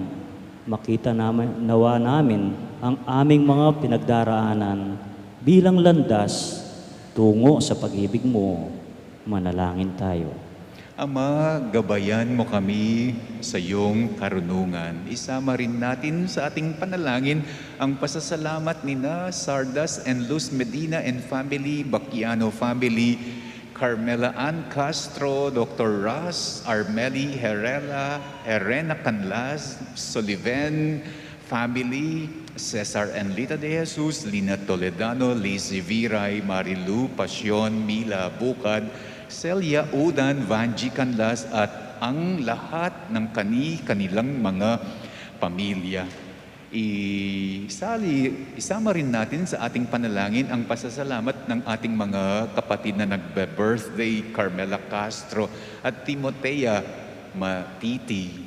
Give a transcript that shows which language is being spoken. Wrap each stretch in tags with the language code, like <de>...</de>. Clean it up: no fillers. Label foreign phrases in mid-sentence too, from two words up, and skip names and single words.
<tl>Makita nawa namin ang aming mga pinagdaraanan bilang landas tungo sa pag-ibig mo. Manalangin tayo. Ama, gabayan mo kami sa iyong karunungan. Isama rin natin sa ating panalangin ang pasasalamat ni na Sardas and Luz Medina</tl> <en>and family,</en> <tl>Baquiano family, Carmela Ann Castro, Dr. Ras, Armeli Herena Canlas, Soliven family, Cesar and Lita de Jesus, Lina Toledano, Lizzie Viray, Marilu Pasyon, Mila Bukad, Celia Udan, Vanji Canlas at ang lahat ng kanilang mga pamilya. Isama rin natin sa ating panalangin ang pasasalamat ng ating mga kapatid na nagbe-birthday, Carmela Castro at Timotea Matiti.</tl>